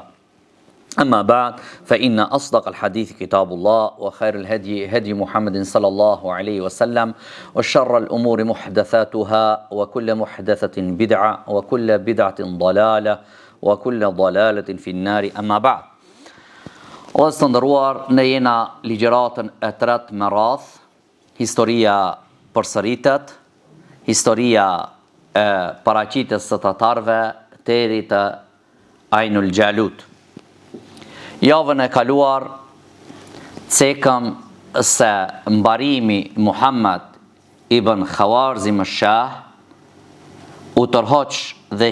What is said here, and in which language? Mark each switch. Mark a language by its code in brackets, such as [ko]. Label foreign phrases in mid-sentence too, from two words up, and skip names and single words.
[ar] أما بعد فإن أصدق الحديث كتاب الله وخير الهدي هدي محمد صلى الله عليه وسلم وشر الأمور محدثاتها وكل محدثة بدعة وكل بدعة ضلالة وكل ضلالة في النار. أما بعد [sq] o të ndëruar, ne jena ligjëratën e tretë me radh, historia përsëritet, historia e paraqitjes së tatarëve deri te Ainul Jalut. Javën e kaluar cekëm se mbarimi Muhammad ibn Khawarzim Shah u tërhoq dhe